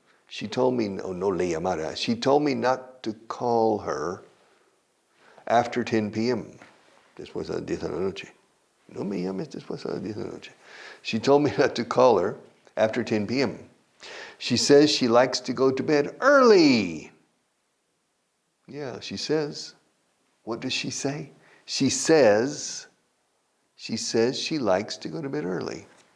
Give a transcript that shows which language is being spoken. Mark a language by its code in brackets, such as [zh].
[en] She told me, [es] no le llamara. [en] She told me not to call her after 10 p.m. [es] Después a las 10 de la noche. No me llames después a las 10 de la noche. [en] She told me not to call her after 10 p.m. She says she likes to go to bed early. Yeah, she says. What does she say? She says she likes to go to bed early.